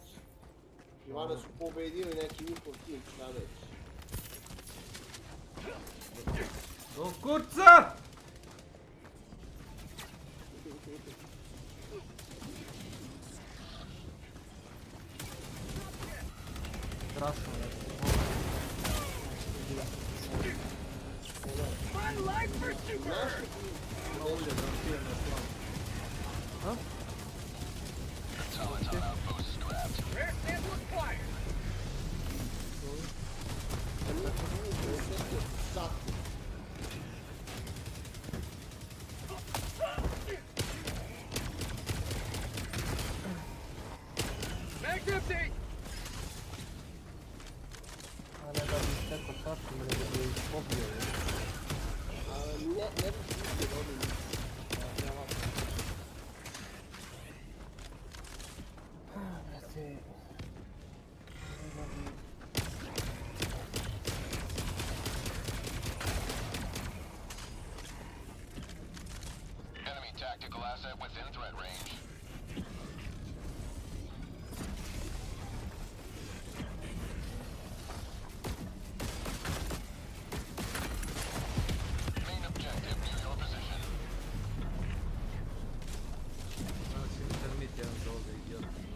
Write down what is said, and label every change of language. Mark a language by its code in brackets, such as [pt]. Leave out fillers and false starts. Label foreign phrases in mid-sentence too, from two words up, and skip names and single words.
[bs] Ivana su pobedili neki njihov tim, šta već. Do kurca! Strašno je. [en] My life for super! [bs] Ovdje da pijem na slavu. Ha? [en] Rare sample acquired. Mag's empty! [bs] A ne da bi teko sasvim, nego bi ih pobio. Ne bi izbio ovdje. Brate... [en] Enemy tactical asset within threat range. Main objective near your position. [bs] Znači, termit jedan za ovdje idiota.